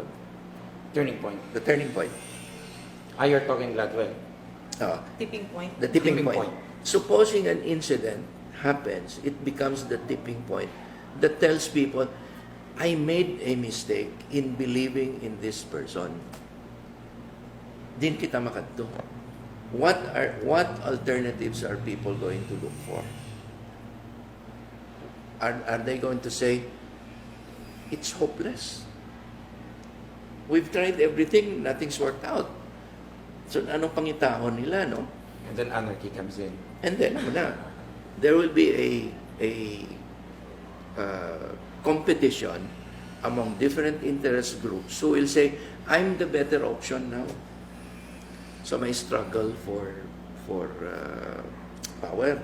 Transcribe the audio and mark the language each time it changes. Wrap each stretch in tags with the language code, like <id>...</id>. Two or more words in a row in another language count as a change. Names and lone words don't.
<en>Turning point. turning point. You're talking Gladwell. Tipping point. The tipping Tipping point. point. Supposing an incident happens, it becomes the tipping point that tells people, I made a mistake in believing in this person.</en> <hil>Din kita makadto.</hil> <en>What alternatives are people going to look for? Are they going to say, it's hopeless? We've tried everything, nothing's worked out.</en> <hil>So anong pangitahon nila, no?</hil> <en>And then anarchy comes in. And then there will be a competition among different interest groups who will say, I'm the better option now. So may struggle for power.</en>